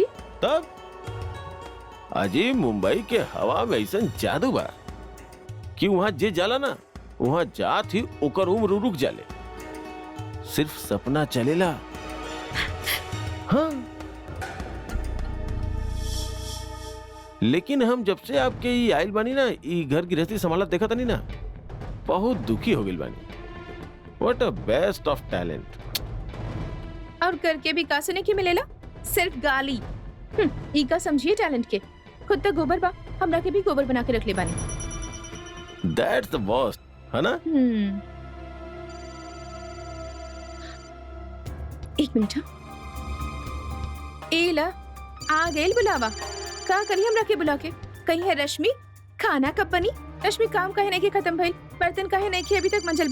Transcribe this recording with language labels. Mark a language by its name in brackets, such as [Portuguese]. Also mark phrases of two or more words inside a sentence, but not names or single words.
[Bhojpuri] तब अजी मुंबई के हवा में ऐसा जादू बा कि वहां जे जाला ना, वहां जात ही ओकर उम्र रुक जाले, सिर्फ सपना चलेला। हाँ, लेकिन हम जब से आपके ये आइल बानी ना, ये घर गृहस्थी संभालत देखा नहीं ना, बहुत दुखी हो गई बानी। [English] What a best of talent. [Bhojpuri] और करके भी का सुने की मिलेला, सिर्फ गाली। ई का समझिए टैलेंट के, खुद तक गोबर बा, हमरा के भी गोबर बना के रख ले बानी। [English] That's the worst, [Bhojpuri] है ना? एक मिनट। एला आ गइल बुलावा, का करी हमरा के बुला के? कहीं है रश्मि? खाना कब बनी? रश्मि काम कहे नहीं के खत्म भइल, बर्तन काहे नहीं किए अभी तक मंजल बा?